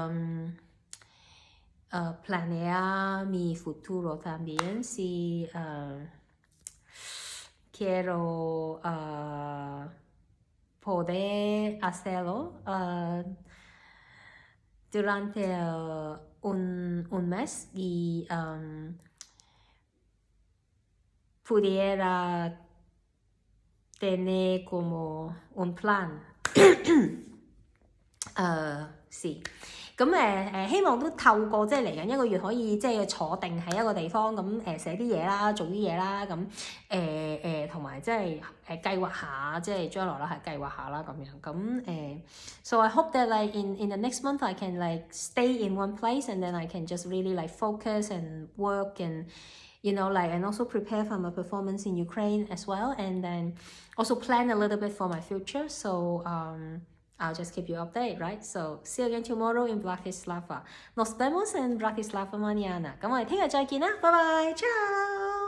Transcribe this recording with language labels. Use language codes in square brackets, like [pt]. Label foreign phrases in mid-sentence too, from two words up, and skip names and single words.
[es] planear mi futuro también si quiero poder hacerlo durante un mes y pudiera tener como un plan. Sí. [yue] 咁希望都透過即係嚟緊1個月可以即係坐定喺一個地方咁寫啲嘢啦，做啲嘢啦，咁同埋即係計劃下即係將來啦，係計劃下啦咁樣咁 [en] So I hope that like in the next month I can like stay in one place and then I can just really like focus and work and you know like and also prepare for my performance in Ukraine as well and then also plan a little bit for my future. So I'll just keep you updated, right? So see you again tomorrow in Bratislava. [es] Nos vemos en Bratislava mañana. [yue] 咁我哋聽日再見啦，拜拜，ciao。